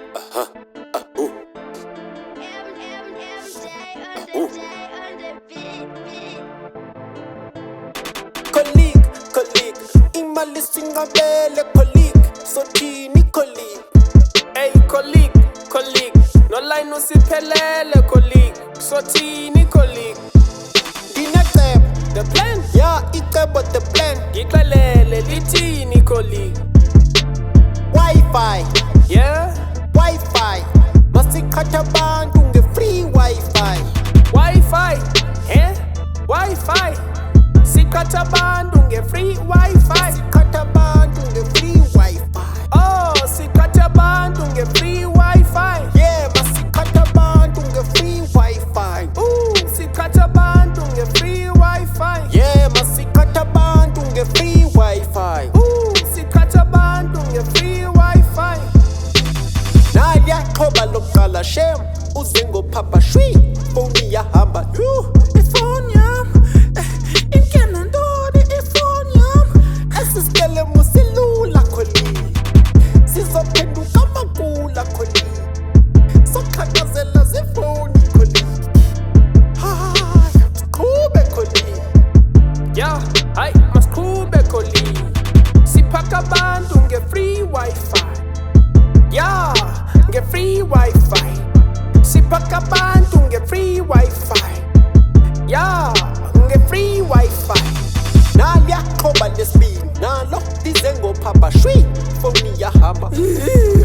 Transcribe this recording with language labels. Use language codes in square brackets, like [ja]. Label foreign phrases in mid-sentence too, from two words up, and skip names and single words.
[xh] Colleague, imali singabele colleague, sothini colleague. Hey colleague, [en] no line [xh] usiphelele colleague, sothini colleague. Dinecebo, [en] The plan, yeah, icebo the plan. [xh] ngixelele lithini colleague. [en] Wi-Fi, Yeah, Wi-Fi, [xh] masikhatha abantu nge-free Wi-Fi. [en] Wi-Fi, Wi-Fi. [xh] Sikhatha abantu nge-free Wi-Fi. Sikhatha abantu nge-free Wi-Fi. Oh, sikhatha abantu nge-free Wi-Fi. Yeah, masikhatha abantu nge-free Wi-Fi. Sikhatha abantu nge-free Wi-Fi. Yeah, masikhatha abantu nge-free Wi-Fi. Sikhatha abantu nge-free Wi-Fi. Naliya xoba lokuqala shem uze ngophapha shwi foni yahamba ifoni yam inkena ntoni ifoni yam esisicele musilula kholi sizophenduka makula kholi soqhakazela zifoni kholi hayi siqhube kholi Yeah, hayi masiqhube colleague. Siphaka abantu nge-free Wi-Fi. Yeah, nge-free Wi-Fi. Siphaka abantu nge-free Wi-Fi. Yeah, nge-free Wi-Fi. naliya xoba lesibili nalo lize ngophapha shwi foni yahamba